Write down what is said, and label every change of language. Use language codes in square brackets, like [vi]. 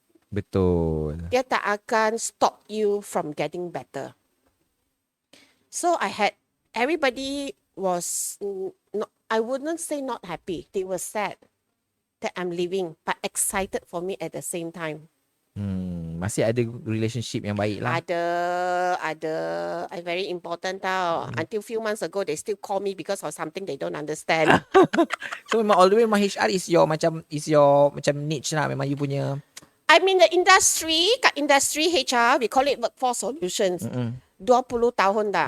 [ms] Betul. Dia tak akan [en] stop you from getting better. So everybody was, I wouldn't say not happy. They were sad that I'm leaving, but excited for me at the same time. [ms] Masih ada relationship yang baik lah. Ada. [en] I very important tau. Until few months ago, they still call me because of something they don't understand. So memang all the way memang HR is your macam niche lah. [ms] Memang you punya. [en] I'm in the industry, kat industry HR, we call it workforce solutions. [ms] 20 tahun dah.